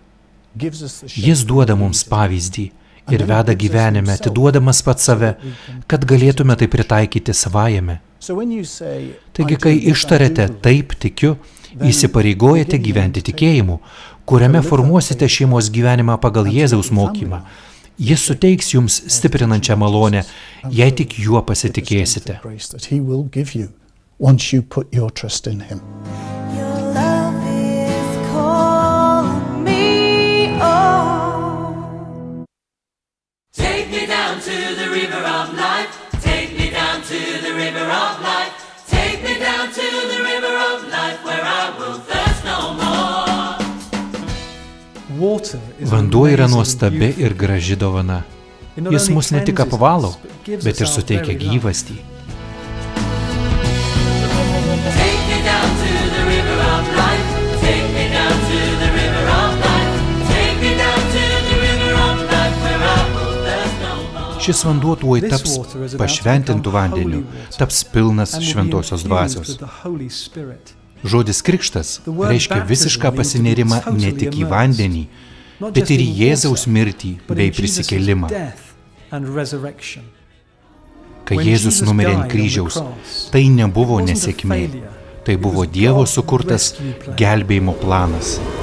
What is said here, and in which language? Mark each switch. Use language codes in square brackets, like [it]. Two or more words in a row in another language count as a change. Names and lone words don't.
[lt] Jis duoda mums pavyzdį ir veda gyvenime, atiduodamas pats save, kad galėtume tai pritaikyti savajame. Taigi, kai ištariate taip tikiu, įsipareigojate gyventi tikėjimu, kuriame formuosite šeimos gyvenimą pagal Jėzaus mokymą. Jis suteiks jums stiprinančią malonę, jei tik juo pasitikėsite. [en] Once you put your trust in him. Your love is calling me on. Take me down to the river of life. Take me down to the river of life. Take me down to the river of life where I will thirst no more. [lt] Vanduo yra nuostabi ir graži dovana. Jis mus ne tik apvalo, bet ir suteikia gyvastį. [en] Take me down to the river of life. Take me down to the river of life. Take me down to the river of life where I will thirst no more. [lt] Šis vanduo tuoj taps pašventintų vandeniu, taps pilnas šventosios dvasios. Žodis krikštas reiškia visišką pasinerimą ne tik į vandenį, bet ir į Jėzaus mirtį bei prisikėlimą. Kai Jėzus numirė ant kryžiaus, tai nebuvo nesėkmė, tai buvo Dievo sukurtas gelbėjimo planas.